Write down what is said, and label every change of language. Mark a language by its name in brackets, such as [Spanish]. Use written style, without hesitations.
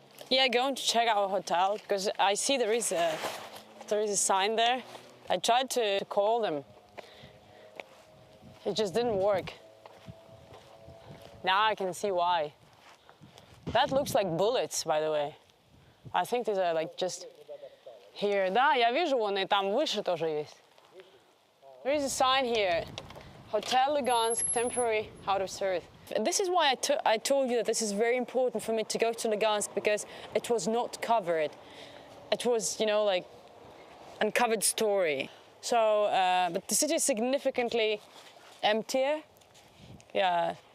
[English] Yeah, going to check our hotel because I see there is a sign there. I tried to call them. It just didn't work. Now I can see why. That looks like bullets, by the way. I think these are like just here. [Russian] Да, я вижу, вон и там выше тоже есть. [English] There is a sign here. Hotel Lugansk, temporary out of service. This is why I told you that this is very important for me to go to Lugansk, because it was not covered. It was, you know, like uncovered story. So, but the city is significantly emptier. Yeah.